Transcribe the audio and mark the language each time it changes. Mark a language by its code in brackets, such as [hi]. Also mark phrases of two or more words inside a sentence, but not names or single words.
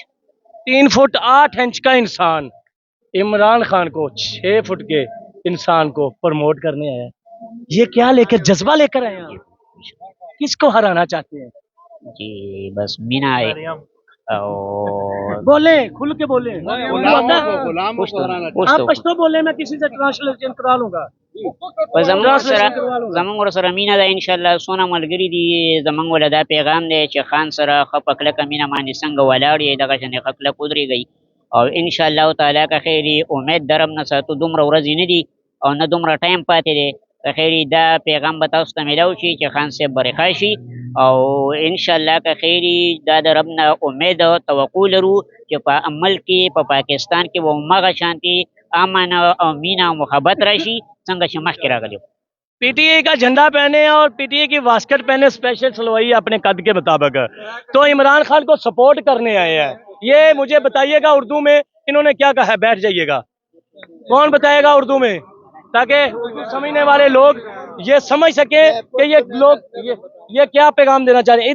[ur] 3 فٹ 8 انچ کا انسان عمران خان کو 6 فٹ کے انسان کو پروموٹ کرنے آیا. یہ کیا لے کر، جذبہ لے کر آئے آپ? کس کو ہرانا چاہتے ہیں? جی بس مینہ ہے۔ اور بولے، کھل کے بولے. آپ پشتو بولے، میں کسی سے ٹرانسلیشن کرا لوں گا. [ps] زمونږ سره مینه ده [ar] انشاءالله. [ps] څونه ملګري دي زمونږ له دا پیغام دی چې خان سره ښه په کلکه مینه باندې څنګه ولاړ یې، دغسې ښه کلک ودرېږئ او [ar] انشاءالله تعالی [ps] که خیر وي، امید درم نه ساتو، دومره ورځې نه دي او نه دومره ټایم پاتې دی. که خیر وي دا پیغام به تاسو ته میلاو شي چې خان صاحب به رخا شي او [ar] انشاءالله [ps] که خیر وي دا د رب نه امید او توقع لرو چې په عمل کې په پاکستان کې به همغه شانتي امن او مینه او محبت راشي څنګه چې مخکې راغلی. [ur] پی ٹی اے کا جھنڈا پہنے اور پی ٹی اے کی واسکٹ پہنے، اسپیشل سلوائی اپنے قد کے مطابق، تو عمران خان کو سپورٹ کرنے آئے ہیں. یہ مجھے بتائیے گا اردو میں انہوں نے کیا کہا ہے? بیٹھ جائیے گا. کون بتائے گا اردو میں، تاکہ اردو سمجھنے والے لوگ یہ سمجھ سکے کہ یہ لوگ یہ کیا پیغام دینا چاہ رہے ہیں.